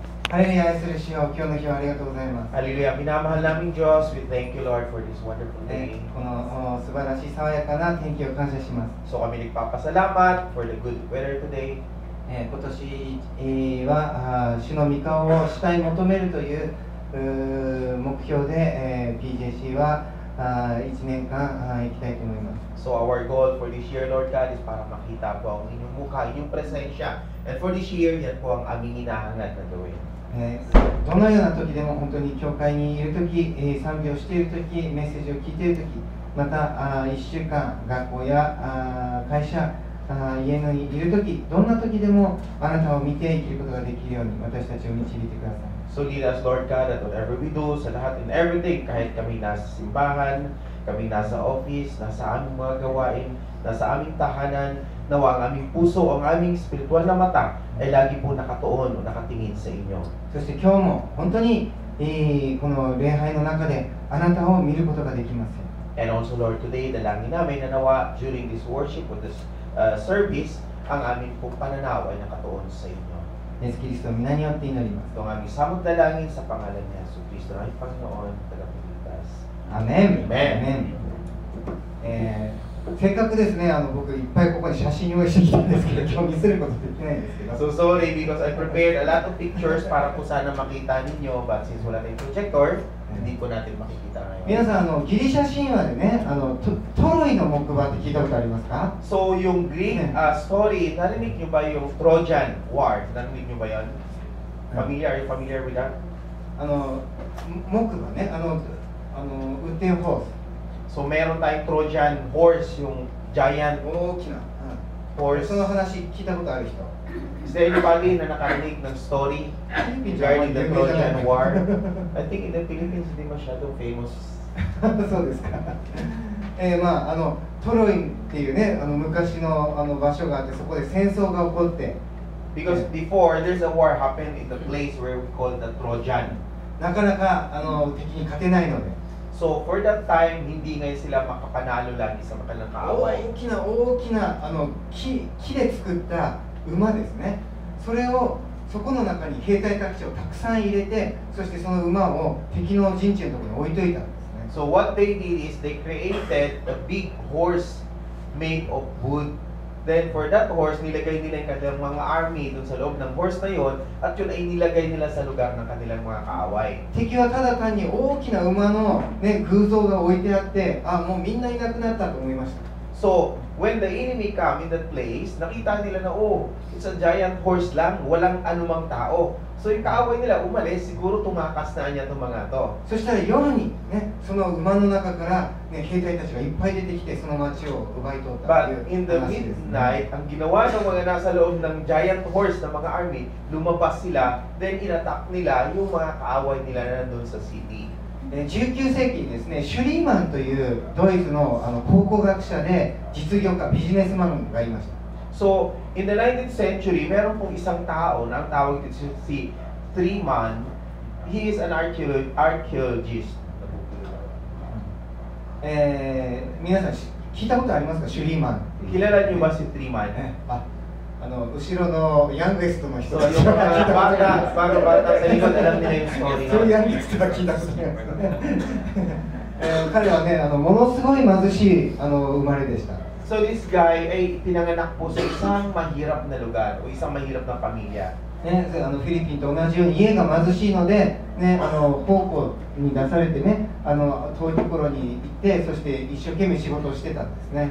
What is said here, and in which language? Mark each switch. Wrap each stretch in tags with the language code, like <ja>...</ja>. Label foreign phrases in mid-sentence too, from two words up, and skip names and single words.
<ja>ハレルヤ愛する主よ、今日の日はありがとうございます。</ja> <tl>Hallelujah. Minamahal naming Diyos,</tl> <en>we thank you, Lord, for this wonderful day.</en> <ja>この素晴らしい爽やかな天気を感謝します。</ja> <tl>So kami nagpapasalamat</tl> <en>for the good weather today.</en> <ja>今年は主の御顔を主体求めるという目標で PJC は1年間行きたいと思います。</ja> <en>So our goal for this year, Lord God, is</en> <tl>para makita po ang inyong mukha, inyong presensya.</tl> <en>And for this year,</en> <tl>yan po ang aming hinahangad na gawin.</tl> <ja>どのような時でも本当に教会にいる時、賛美をしている時、メッセージを聞いている時、また1週間学校や会社、家にいる時、どんな時でもあなたを見て生きることができるように私たちを導いてください。</ja> <en>So lead us, Lord God, at whatever we do,</en> <tl>sa lahat</tl> <en>and everything,</en> <tl>kahit kami nasa simbahan, kami nasa office, nasa aming mga gawain, nasa aming tahanan, nawa ang aming puso, ang aming spiritual na mata ay lagi po nakatuon o nakatingin sa inyo.</tl> <ja>そして今日も本当に、この礼拝の中であなたを見ることができます。</ja> <en>And also, Lord, today,</en> <tl>dalangin namin na nawa</tl> <en>during this worship or this service,</en> <tl>ang aming pong pananaw ay nakatuon sa inyo.</tl> <ja>イエス・キリストの皆によって祈ります。</ja> <tl>Ito ang aming samot dalangin sa pangalan ni Yesu Cristo, ng aming Panginoon, tagapagligtas.</tl> <ja>アメン。</ja> <en>Amen.</en> <ja>せっかくですね、僕いっぱいここに写真用意してきたんですけど、今日見せることできないんですけど。</ja> <en>So sorry because I prepared a lot of pictures</en> <tl>para po sana makita ninyo,</tl> <en>but since</en> <tl>wala tayong projector, hindi po natin makikita ngayon.</tl> <ja>皆さんギリシャ神話でね、トロイの木馬って聞いたことありますか？</ja> <tl>So yung</tl> <en>Greek story,</en> <tl>narinig nyo ba yung Trojan War? Narinig nyo ba yun?</tl> <en>Are you familiar with that?</en> <ja>木馬ね、運転ホース。</ja> <tl>So meron tayong Trojan horse, yung giant</tl> <ja>大きな、</ja> <en>horse.</en> <ja>その話聞いたことある人。</ja> <en>Is there anybody</en> <tl>na nakarinig ng</tl> <en>story regarding the Trojan War? I think in the Philippines</en> <tl>hindi masyado</tl> <en>famous.</en> <ja>そうですか。トロイっていうね、昔の場所があって、そこで戦争が起こって。</ja> <en>Because before there's a war happened in the place where we call the Trojan.</en> <ja>なかなか敵に勝てないので。</ja> <en>So for that time,</en> <tl>hindi ngayon sila makapanalo lagi sa kanilang kaaway.</tl> <ja>大きな木で作った馬ですね。それをそこの中に兵隊たちをたくさん入れて、そしてその馬を敵の陣地のところに置いといたんですね。</ja> <en>So what they did is they created a big horse made of wood. Then for that horse,</en> <tl>nilagay nila yung kanilang mga army dun sa loob ng horse na yon, at yun ay nilagay nila sa lugar ng kanilang mga kaaway.</tl> <ja>敵はただ単に大きな馬の、ね、偶像が置いてあって、もうみんないなくなったと思いました。</ja> <en>So when the enemy come in that place,</en> <tl>nakita nila na</tl> <en>it's a giant horse</en> <tl>lang, walang anumang tao. So yung kaaway nila umalis, siguro tumakas na niya itong mga to.</tl> <ja>そしたら夜に、ね、その馬の中から、ね、兵隊たちがいっぱい出てきてその町を奪い取ったという</ja> <en>But in the</en> <ja>話ですね。</ja> <tl>midnight, ang ginawa ng mga nasa loob ng</tl> <en>giant horse</en> <tl>na mga army, lumabas sila, then inattack nila yung mga kaaway nila na nandun sa city.</tl> <ja>19 世紀にですね、シュリーマンというドイツの考古学者で実業家、ビジネスマンがいました。</ja> <en>So, in the 19th century,</en> <tl>meron pong isang tao na ang tawag dito si Triman.</tl> <en>He is an archaeologist.</en> <ja>皆さん聞いたことありますか、シュリーマン。</ja> <tl>Kilala niyo ba si Triman?</tl> <ja>後ろのヤングエストの人</ja> <tl>So, yung mga bata sa likod, alam nila yung story</tl> <ja>そういうヤン</ja> <tl>na.</tl> <ja>グエストは聞いたことあります彼はね、ものすごい貧しい生まれでした。</ja> <tl>So,</tl> <en>this guy</en> <tl>ay pinanganak po sa isang mahirap na lugar o isang mahirap na pamilya.</tl> <ja>ね、フィリピンと同じように家が貧しいので、ね、奉公に出されてね、遠いところに行って、そして一生懸命仕事をしてたんですね。</ja>